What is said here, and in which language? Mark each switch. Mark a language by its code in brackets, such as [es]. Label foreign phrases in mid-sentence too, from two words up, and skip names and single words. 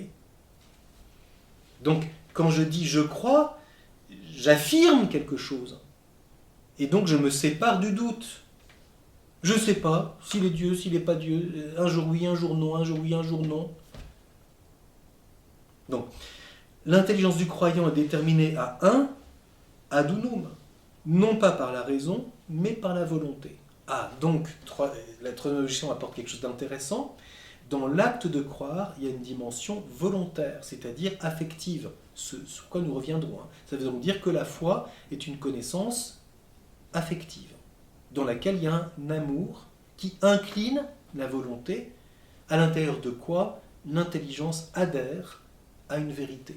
[fr] Donc, quand je dis je crois, j'affirme quelque chose. Et donc, je me sépare du doute. Je ne sais pas s'il est Dieu, s'il n'est pas Dieu. Un jour oui, un jour non, un jour oui, un jour non. Donc, l'intelligence du croyant est déterminée à un, [la] ad unum. [fr] Non pas par la raison, mais par la volonté. Ah, donc, la troisième objection apporte quelque chose d'intéressant. Dans l'acte de croire, il y a une dimension volontaire, c'est-à-dire affective, sur quoi nous reviendrons. Ça veut donc dire que la foi est une connaissance affective, dans laquelle il y a un amour qui incline la volonté, à l'intérieur de quoi l'intelligence adhère à une vérité.